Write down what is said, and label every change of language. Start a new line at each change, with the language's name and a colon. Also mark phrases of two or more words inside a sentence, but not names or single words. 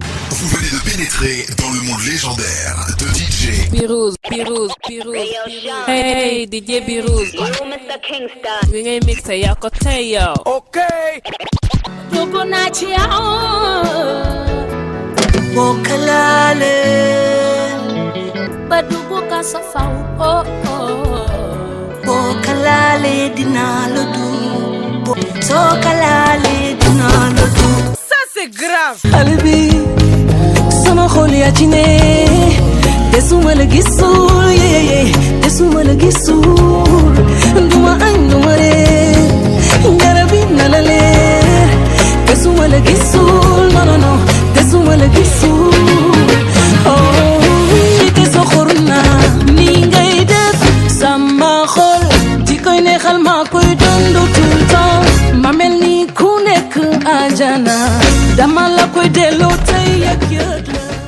French: Vous venez de pénétrer dans le monde légendaire de D J.
English: Pirous, Pirous, Pirous, Hey, yo, Pirous. Sean. Hey, D J Pirous. Yo, Mister Kingston.
Wolof: Bi ngay mixé yaa ko tey, yow. Ok. Dugg naa ci yow. Boo ko laalee. Ba dugg ka sa faw, oh, oh. Boo ko laalee, dinaa la dund. Bo-, soo ko laalee, dinaa la dund.
French: Ça, c'est grave.
Wolof: Xale bi, sama xol yaa ci ne. Te su ma la gisul,
English: yeah, yeah, yeah.
Wolof: Te su ma la gisul, du ma añ, du ma reer. Garab bi na la leer. Te su ma la gisul,
French: non, non, non.
Wolof: Te su ma la gisul. Oh, oui, te soxor naa. Ni ngay def, sama xol. Di koy neexal, maa koy dund
French: tout le temps.
Wolof: Ma mel ni ku nekk àjjana. Dama la koy delloo tey ak yëg la.